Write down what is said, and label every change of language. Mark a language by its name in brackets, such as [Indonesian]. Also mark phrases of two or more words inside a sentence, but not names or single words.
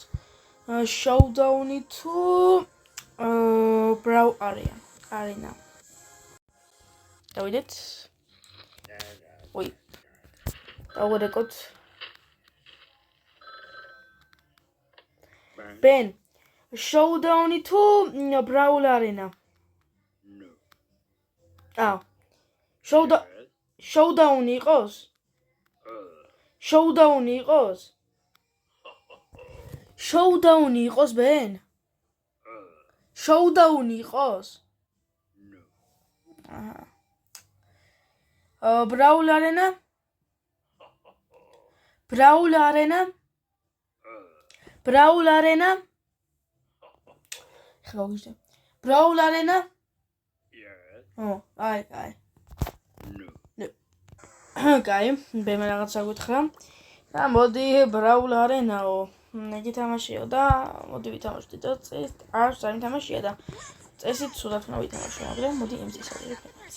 [Georgian] Showdown-ი თუ Brawl Arena. დავიდეთ. ой. დავერეკოთ. Ben, Showdown-ი თუ Brawl Arena? [English] No. [Georgian] Showdown-ი იყოს? Showdown-ი იყოს? Showdown-ი იყოს, Ben? Showdown-ი იყოს? No. [English] Brawl Arena? Brawl Arena? Brawl Arena? Brawl Arena? Yes. Oh, აი. No. [Georgian] კაი, ბემა რაღაცა გითხრა. და მოდი Brawl Arena-ო. იგი თამაშია და მოდი ვითამაშოთ და წეს არ სამითამაშია და წესით სულად უნდა ვითამაშო, მაგრამ მოდი იმის აღწერეთ.